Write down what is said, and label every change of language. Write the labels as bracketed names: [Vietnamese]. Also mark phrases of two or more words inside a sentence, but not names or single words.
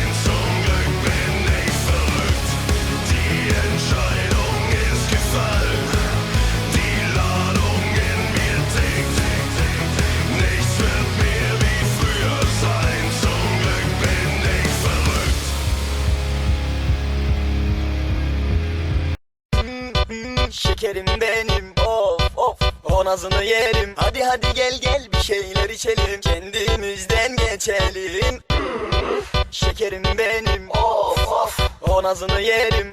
[German] Zum Glück bin ich verrückt. Die Entscheidung ist gefallen. Die Ladung in mir tickt. Nichts wird mehr wie früher sein. Zum Glück bin ich verrückt. [Turkish] Şekerim benim, of of, o nazını yerim. Hadi hadi gel gel, bir şeyler içelim, kendimizden geçelim. Şekerim benim, of of, o nazını yerim.